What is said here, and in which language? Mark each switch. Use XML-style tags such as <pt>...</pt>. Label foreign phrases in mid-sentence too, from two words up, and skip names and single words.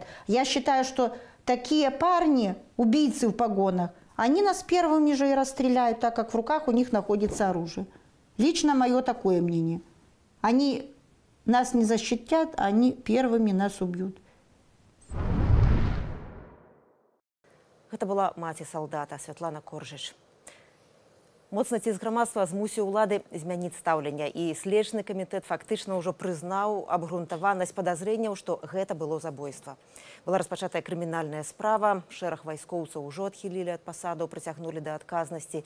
<ru>Я считаю, что такие парни, убийцы в погонах, они нас первыми же и расстреляют, так как в руках у них находится оружие. Лично мое такое мнение. Они нас не защитят, они первыми нас убьют.</ru> <be>Это была маці салдата Святлана Коржыч. Моцны ціск грамадства змусіў улады змяніць стаўленне, і следчы камітэт фактычна ўжо прызнаў абгрунтаванасць падазрэнняў, што гэта было забойства. Была распачатая крымінальная справа, шэраг вайскоўцаў ужо адхілілі ад пасадаў, прыцягнулі да адказнасці.</be>